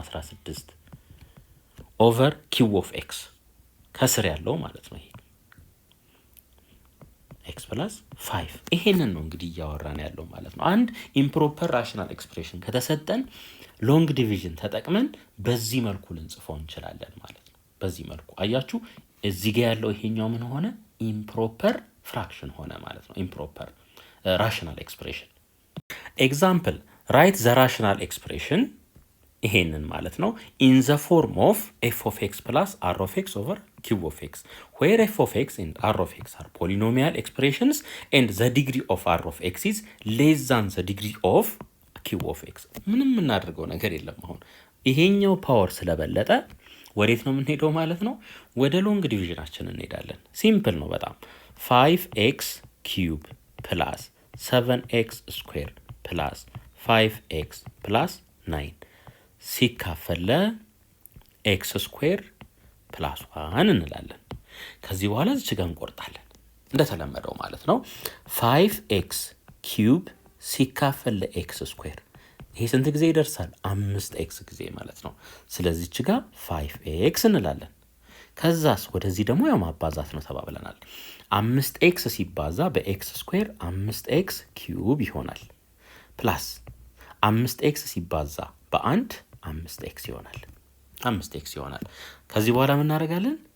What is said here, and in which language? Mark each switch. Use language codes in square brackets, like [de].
[am] 16 ኦቨር ኪው ኦፍ ኤክስ ከስር ያለው ማለት ነው። ይሄ ኤክስ ፕላስ 5 ይሄንን ነው እንግዲህ እያወራን ያለው ማለት ነው። አንድ ኢምፕሮፐር ራሽናል ኤክስፕሬሽን ከተሰጠን ሎንግ ዲቪዥን ተጠቅመን በዚህ መልኩ ልንጽፈው እንችላለን ማለት ነው። በዚህ መልኩ አያችሁ እዚህ ጋር ያለው ይሄኛው ምን ሆነ? ኢምፕሮፐር ፍራክሽን ሆነ ማለት ነው። ኢምፕሮፐር rational expression. [en] Example, write the rational expression [am] ይሄንን ማለት ነው [en] in the form of f of x plus r of x over q of x, where f of x and r of x are polynomial expressions and the degree of r of x is less than the degree of q of x. [am] ምንም እናደርገው ነገር የለም። አሁን ይሄኛው ፓወር ስለበለጠ ወዴት ነው የምንሄደው ማለት ነው? ወደ ሎንግ ዲቪዥናችን እንሄዳለን። ሲምፕል ነው በጣም 5x cube plus 7x square plus 5x plus 9 ሲካፈል ለኤክስ ስኩዌር ፕላስ 1 እንላለን። ከዚህ በኋላ እዚህ ጋር እንቆርጣለን እንደተለመደው ማለት ነው። 5x ኪዩብ ሲካፈል ለኤክስ ስኩዌር ይሄ ስንት ጊዜ ይደርሳል? 5x ጊዜ ማለት ነው። ስለዚህ እዚህ ጋር 5x እንላለን። ከዛስ ወደዚህ ደግሞ ያው ማባዛት ነው ተባብለናል። 5x ሲባዛ በኤክስ ስኩዌር 5x ኪዩብ ይሆናል። ፕላስ 5x ሲባዛ በአንድ 5x ይሆናል። 5x ይሆናል። ከዚህ በኋላ ምን እናደርጋለን?